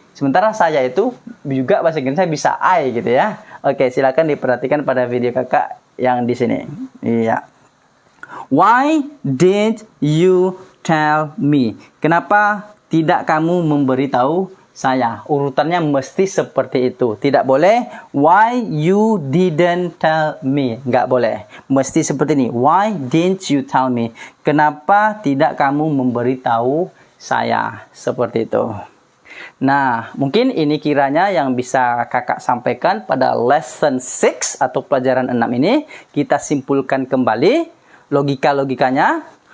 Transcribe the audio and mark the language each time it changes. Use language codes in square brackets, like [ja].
[id] Sementara saya itu juga bahasa Inggrisnya bisa I gitu ya. Oke, silakan diperhatikan pada video kakak yang di sini. Iya. [en] Why did you tell me? [id] Kenapa tidak kamu memberitahu saya? Urutannya mesti seperti itu. Tidak boleh [en] why you didn't tell me. [id] Nggak boleh. Mesti seperti ini. [en] Why didn't you tell me? [id] Kenapa tidak kamu memberitahu saya? Seperti itu. Nah, mungkin ini kiranya yang bisa kakak sampaikan pada lesson 6 atau pelajaran 6 ini. Kita simpulkan kembali logika-logikanya.